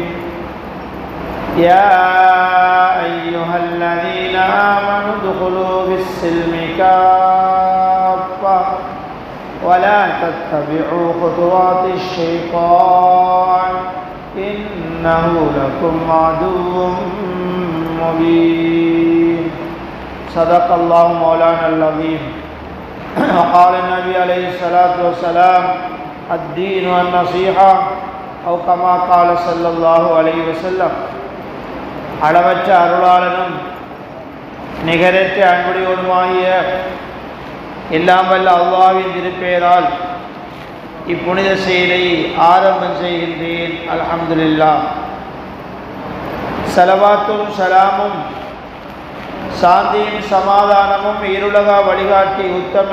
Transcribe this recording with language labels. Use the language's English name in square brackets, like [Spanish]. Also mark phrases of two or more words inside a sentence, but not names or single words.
[Arabic] يا أيها الذين آمنوا ادخلوا في السلم كافة ولا تتبعوا خطوات الشيطان إنه لكم عدو مبين. صدق الله مولانا العظيم. وقال النبي عليه الصلاة والسلام: الدين والنصيحة أو كما قال صلى الله عليه وسلم. [Tamil] அளவற்ற அருளாளனும் நிகரற்ற அன்புடையோனுமாகிய எல்லாம் வல்ல அல்லாஹ்வின் திருப்பெயரால் இப்புனித செயலை ஆரம்பம் செய்கின்றேன். அல்ஹம்துலில்லாஹ். ஸலவாத்தும் ஸலாமும் சாந்தியும் சமாதானமும் இருளகா வழிகாட்டி உத்தம